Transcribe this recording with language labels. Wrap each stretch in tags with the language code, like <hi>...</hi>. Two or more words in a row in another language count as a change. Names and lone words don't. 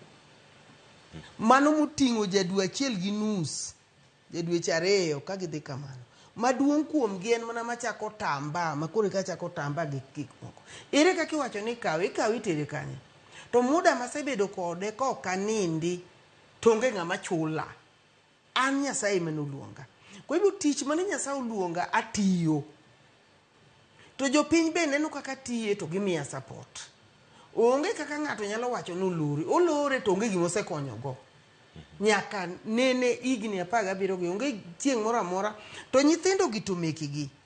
<luo>Mano moting'o jadwe achiel gi nus, jadweche 2 ka gidhi kamano. Maduong' kuom gi en mana machako tamba, makore ka chako tamba gi gik moko. Ere kaka iwacho ni ikawe itere kanye. To muda masebedo kode ka ok anindi tonge ng'ama chula. An Nyasaye manoluonga.</luo> <sw>Kwa hivyo</sw> <luo>tich mane Nyasaye oluonga atiyo. To jopiny be neno kaka tiye to gimiya support. Onge kaka ng'ato nyalo wacho ni olore to onge gima osekonyogo. Nyaka nene igni 17 gi onge tieng' moro amora to nyithindo gi to mekigi.</luo>